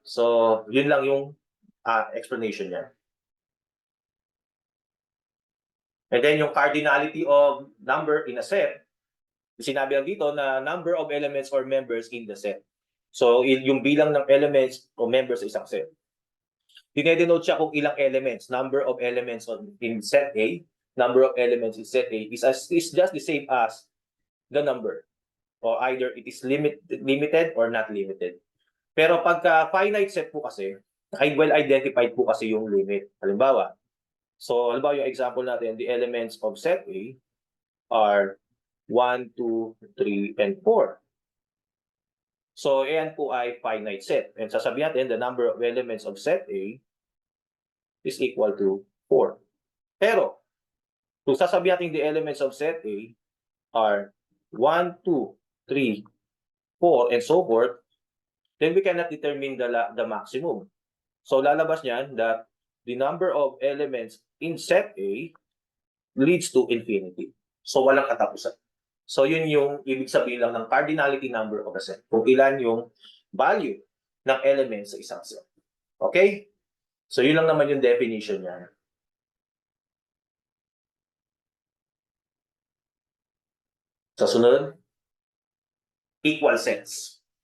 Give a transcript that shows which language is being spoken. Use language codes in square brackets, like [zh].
[tl] So, yun lang yung explanation niya. [en] And then yung cardinality of number in a set, [tl] sinabi lang dito na [en] number of elements or members in the set. [tl] So, yung bilang ng elements o members sa isang set. Dinedenote siya kung ilang elements. [en] Number of elements in set A, number of elements in set A is just the same as the number. Or either it is limited or not limited. [tl] Pero pagka finite set po kasi, ay well identified po kasi yung limit. Halimbawa, yung example natin, [en] the elements of set A are 1, 2, 3, and 4. [tl] So, ayan po ay finite set. And sasabihin natin, [en] the number of elements of set A is equal to 4. [tl] Pero, kung sasabihin natin [en] the elements of set A are 1, 2, 3, 4, and so forth, then we cannot determine the maximum. [tl] So, lalabas niyan [en] that the number of elements in set A leads to infinity. [tl] So, walang katapusan. So, yun yung ibig sabihin lang ng cardinality number of a set. Kung ilan yung value ng elements sa isang set. Okay? So, yun lang naman yung definition niya. Sa sunod, equal sets.